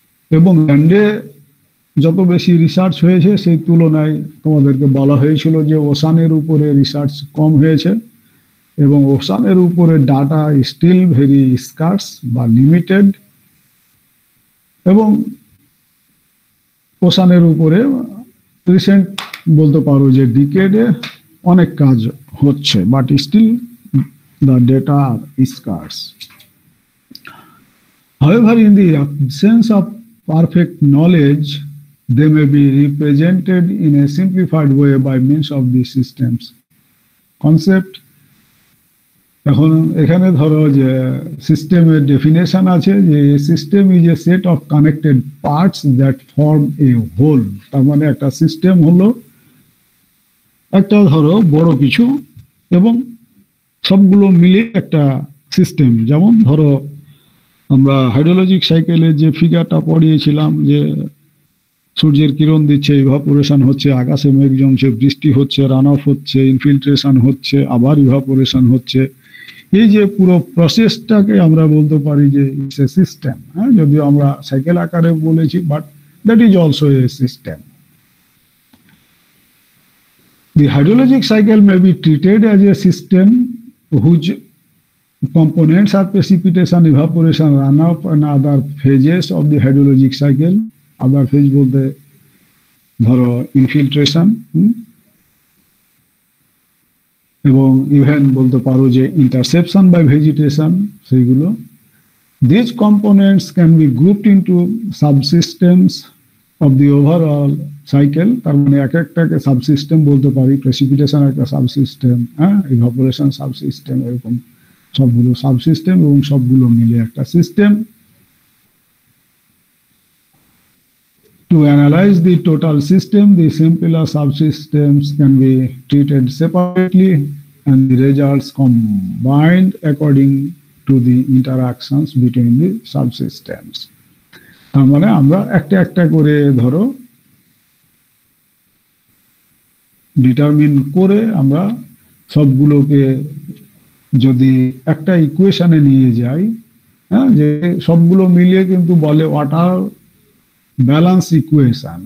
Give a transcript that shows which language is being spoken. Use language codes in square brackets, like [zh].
[bn] এবং ল্যান্ডে যত বেশি রিসার্চ হয়েছে সেই তুলনায় তোমাদেরকে বলা হয়েছিল যে ওশানের উপরে রিসার্চ কম হয়েছে, এবং ওশানের উপরে ডাটা [en] still very scarce [bn] বা লিমিটেড, এবং ওশানের উপরে রিসেন্ট বলতে পারো যে ডিকেডে অনেক কাজ হচ্ছে, [en] But still the data are scarce. However, in the absence of perfect knowledge, they may be represented in a simplified way by means of the systems concept. [bn] এখন এখানে ধরো যে সিস্টেমের ডেফিনেশন আছে যে [en] System is a set of connected parts that form a whole. [bn] তার মানে একটা সিস্টেম হলো একটা ধরো বড় কিছু, এবং সবগুলো মিলে একটা সিস্টেম। যেমন ধরো আমরা হাইড্রোলজিক সাইকেলের যে ফিগারটা পড়িয়েছিলাম, যে সূর্যের কিরণ দিচ্ছে, ইভাপোরেশন হচ্ছে, আকাশে মেঘ জমছে, বৃষ্টি হচ্ছে, রান অফ হচ্ছে, ইনফিল্ট্রেশন হচ্ছে, আবার ইভাপোরেশন হচ্ছে। এই যে পুরো প্রসেসটাকে আমরা বলতে পারি যে [en] It's a system. [bn] হ্যাঁ, যদিও আমরা সাইকেল আকারে বলেছি, [en] But that is also a system. The hydrologic cycle may be treated as a system whose components are precipitation, evaporation, runoff, and other phases of the hydrologic cycle. Other phase [bn] বলতে ধরো infiltration, এবং even বলতে পারো যে intussusception by vegetation, সেইগুলো। [en] These components can be grouped into subsystems of the overall cycle। [bn] তার মানে এক একটাকে সাবসিস্টেম বলতে পারি। প্রেসিপিটেশন একটা সাবসিস্টেম, হ্যাঁ, ইভাপোরেশন সাবসিস্টেম, এরকম সবগুলো সাবসিস্টেম এবং সবগুলো মিলে একটা system. [en] To analyze the total system, the simpler subsystems can be treated separately and the results combined according to the interactions between the subsystems। [bn] তার মানে আমরা একটা একটা করে ধরো ডিটারমিন করে আমরা সবগুলোকে যদি একটা ইকুয়েশনে নিয়ে যাই, হ্যাঁ, যে সবগুলো মিলিয়ে কিন্তু বলে ওয়াটার ব্যালেন্স ইকুয়েশন।